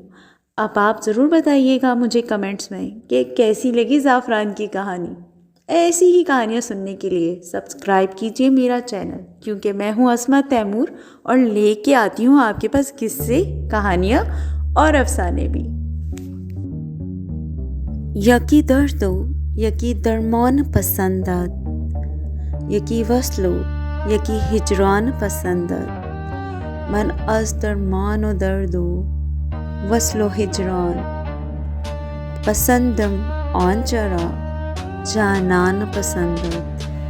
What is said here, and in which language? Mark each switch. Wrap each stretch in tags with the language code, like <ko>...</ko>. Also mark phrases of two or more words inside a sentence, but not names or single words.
<ur>اب آپ ضرور بتائیے گا مجھے کمنٹس میں کہ کیسی لگی زعفران کی کہانی۔ ایسی ہی کہانیاں سننے کے لیے سبسکرائب کیجیے میرا چینل، کیونکہ میں ہوں اسما تیمور اور لے کے آتی ہوں آپ کے پاس قصے، کہانیاں اور افسانے بھی۔</ur> <fa>یکی دردو یکی درمان پسندد، یکی وصلو یکی ہجران پسندد، من از درمان و درد و وصل و ہجران پسندم آن چرا جانان پسندت.</fa>